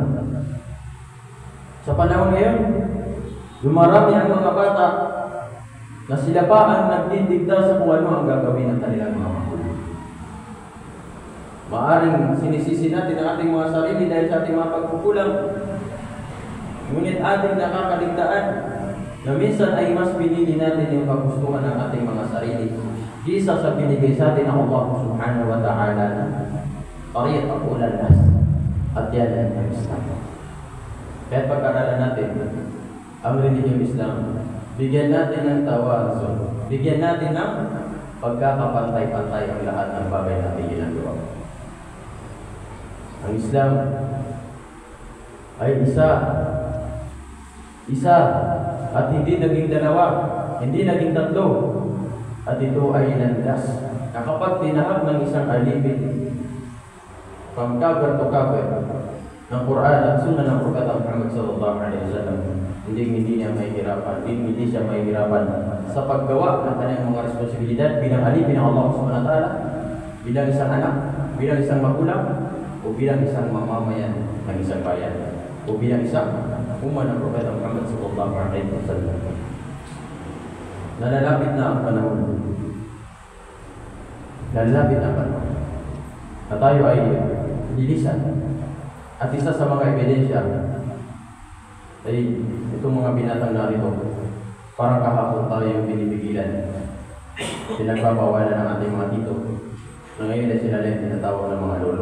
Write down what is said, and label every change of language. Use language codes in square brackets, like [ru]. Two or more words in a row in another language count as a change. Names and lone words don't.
[tl] Sa panahon ngayon, dumarami ang mga bata na sila pa ang nagdidikta sa kung ano ang gagawin ng kanilang mga magulang. Maaring sinisisi natin ang ating mga sarili dahil sa ating mga pagkukulang. Ngunit ating nakakaligtaan na minsan ay mas pinili natin yung kagustuhan ng ating mga sarili kisa sa binigay sa atin ng Allah [ar] سبحانه وتعالى [tl] na [ar] طريقة أولى الناس [tl] at yan ang Islam. Kaya pag-aralan natin ang relihiyong Islam, bigyan natin ng tawazun, bigyan natin ng pagkakapantay-pantay ang lahat ng bagay natin ginagawa. Ang Islam ay isa at hindi naging dalawa, hindi naging tatlo. At ito ay landas na kapag tinahak ng isang alipin [en] from cover to cover [tl] ng Quran at Sunnah ng Propeta Muhammad [ar] صلى الله عليه وسلم, [tl] hindi niya mahihirapan, hindi siya mahihirapan sa paggawa ng kanyang mga responsibilidad bilang alipin ng Allah [ar] سبحانه وتعالى, [tl] bilang isang anak, bilang isang magulang, o bilang isang mamamayan ng isang bayan, o bilang isang ummah ng Propeta Muhammad [ar] صلى الله عليه وسلم. [tl] Nalalapit na ang panahon lalapit ang panahon na tayo ay lilisan. At isa sa mga ebidensya ay itong mga binatang narito, parang kahapon tayo yung binibigilan, pinagbabawalan ng ating mga tito, na ngayon ay sila lang tinatawag ng mga lolo.